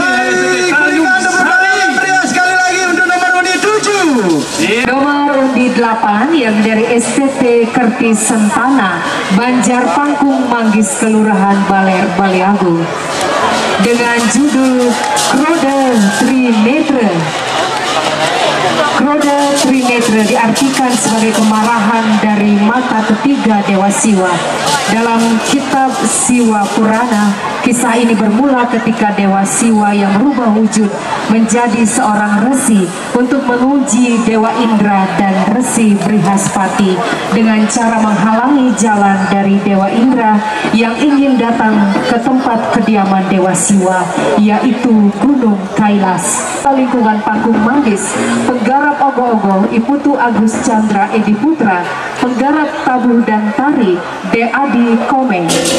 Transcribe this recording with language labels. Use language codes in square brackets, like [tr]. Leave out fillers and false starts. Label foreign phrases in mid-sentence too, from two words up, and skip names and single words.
[id] Berikan tepuk tangan yang meriah sekali lagi untuk nomor undi 7. Nomor undi 8 yang dari STT Kertis Sentana, Banjar Pangkung Manggis, Kelurahan Baler, Baliagung, dengan judul Krode Trinetra. Krode Trinetra diartikan sebagai kemarahan dari mata ketiga Dewa Siwa. Dalam kitab Siwa Purana, kisah ini bermula ketika Dewa Siwa yang merubah wujud menjadi seorang resi untuk menguji Dewa Indra dan Resi Brihaspati dengan cara menghalangi jalan dari Dewa Indra yang ingin datang ke tempat kediaman Dewa Siwa, yaitu Gunung Kailas. Lingkungan Pangkung Manggis, penggarap ogoh-ogoh Iputu Agus Chandra Edi Putra, penggarap tabuh dan tari De Adi Komeng.